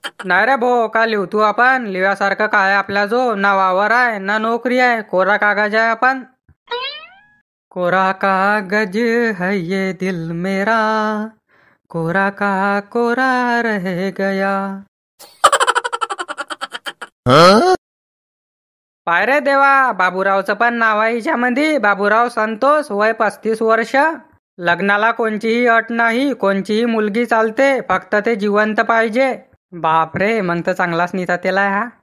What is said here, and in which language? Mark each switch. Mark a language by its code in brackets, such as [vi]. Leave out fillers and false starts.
[mr] नाही रे भो, का लिहू तू आपण लिव्यासारखं काय आपल्या जो ना वावर आहे ना नोकरी आहे, कोरा कागज आहे आपण. [hi] कोरा कागज है ये दिल मेरा, कोरा का कोरा रह गया. [mr] पाय रे देवा, बाबूरावचं पण नाव आहे हिच्यामध्ये. बाबूराव संतोष, वय 35 वर्ष. लग्नाला कोणचीही अट नाही, कोणचीही मुलगी चालते, फक्त ते जिवंत पाहिजे. बापरे, मग तर चांगलाच निता तेला हा.